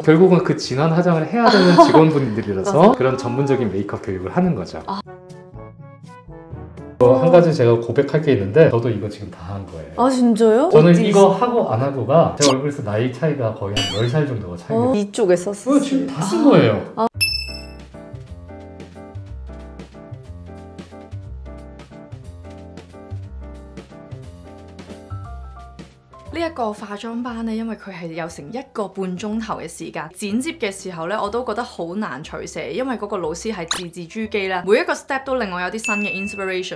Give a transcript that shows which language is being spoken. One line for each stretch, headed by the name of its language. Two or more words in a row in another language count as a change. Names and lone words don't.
Korean: 결국은 그 진한 화장을 해야 되는 직원분들이라서 그런 전문적인 메이크업 교육을 하는 거죠. 한 가지 제가 고백할 게 있는데 저도 이거 지금 다 한 거예요. 진짜요? 저는 이거 하고 안 하고가 제 얼굴에서 나이 차이가 거의 한 10살 정도가 차이가 나요. 이쪽에 썼어요? 지금 다 쓴 거예요.
Cantonese: 呢一個化妝班咧，因為佢係有成1個半鐘頭嘅時間，剪接嘅時候咧，我都覺得好難取捨，因為嗰個老師係字字珠璣啦，每一個 step 都令我有啲新嘅 inspiration。